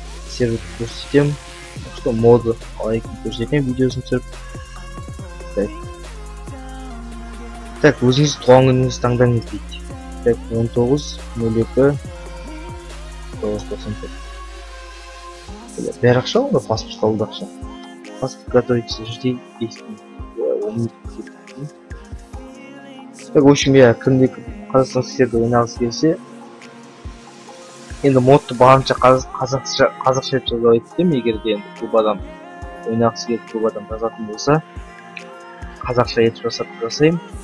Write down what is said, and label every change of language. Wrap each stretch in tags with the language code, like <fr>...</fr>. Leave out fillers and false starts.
<kk>Серверді көрсетемін. Что моды қалай екенін көрсетемін, видеосын түсіріп. Так, өзіңіз туған күніңізді таңдаңыз дейді. Так, 19.02.994. Бәрі ақша ғой, паспорт қалды ақша.</kk> <ru>Паспорт готовится жди действий. Так, в общем, я</ru> <kk>кімде қазақстандық серверде ойнағысы келсе, енді модты барынша қазақша етіп жазып еттім. Егер де енді көп адам ойнағысы келіп көп адам жазатын болса, қазақша етіп жасаймын.</kk>